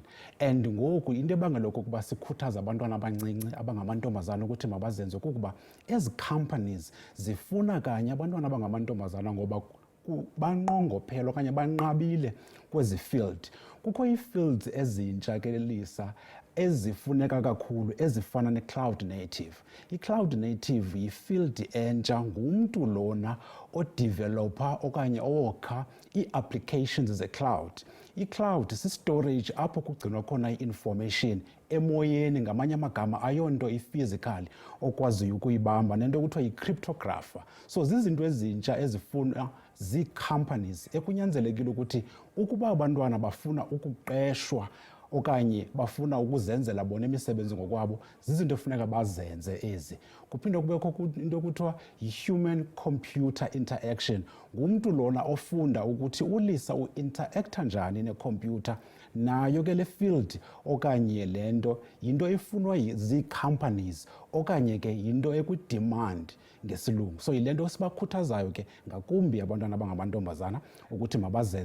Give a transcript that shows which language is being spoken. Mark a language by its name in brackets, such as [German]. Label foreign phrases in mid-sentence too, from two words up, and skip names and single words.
[Xhosa] And ngoku into ebangela okokuba sikhuthaza abantwana abancinci abangamantombazana ukuthi mabazenze kukuba ezi companies zifuna kanye abantwana abangamantombazana ngoba banqongophela okanye banqabile kwezi field. Kukho ii-fields ezintsha ke Lisa ezifuneka kakhulu ezifana [English] ne-cloud native. I-cloud native [Xhosa] yi-field entsha ngumntu lona odeveloper okanye owokha ii-applications ze-cloud. I-cloud si-storage apho kugcinwa khona i-information emoyeni, ngamanye amagama ayonto i-physical okwaziyo ukuyibamba nento kuthiwa yi-cryptographer. So zizinto ezintsha ezifuna zii-companies ekunyanzelekile ukuthi ukuba abantwana bafuna ukuqeshwa okanye bafuna ukuzenzela bona imisebenzi ngokwabo zizinto efuneka bazenze ezi. Kuphinde kubekho into kuthiwa [English] yi-human computer interaction. [Xhosa] Ngumntu lona ofunda ukuthi uLisa u-interacta njani nekhompyutha. Nayo ke le field okanye lento yinto efunwa zii-companies okanye ke yinto ekwi-demand ngesilungu. So yile nto sibakhuthazayo ke ngakumbi abantwana abangamantombazana ukuthi mabazenze zinto.